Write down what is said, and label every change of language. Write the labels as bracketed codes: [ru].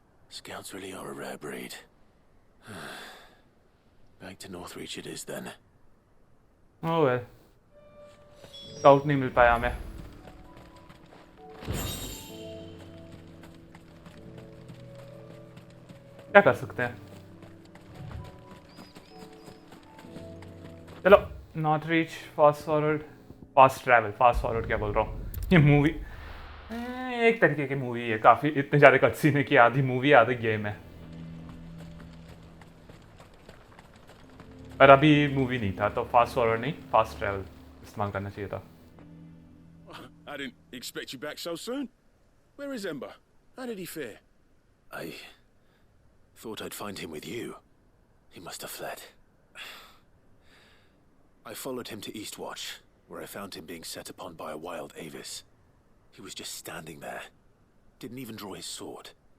[en] Scouts really are a rare breed. Back to Northreach it is then. Oh well. [hi] Scout नहीं मिल पाया हमें. क्या कर सकते हैं? चलो north reach fast forward fast travel. Fast forward क्या बोल रहा हूँ? ये मूवी एक तरीके की मूवी है. काफी इतने ज्यादा कटसीन है कि आधी मूवी आधी गेम है. पर अभी मूवी नहीं था तो फास्ट फॉरवर्ड नहीं फास्ट ट्रैवल इस्तेमाल करना चाहिए था. [en] I didn't expect you back so soon. Where is Ember? How did he fare? I thought I'd find him with you. He must have fled. I followed him to Eastwatch, where I found him being set upon by a wild aevis. He was just standing there. Didn't even draw his sword.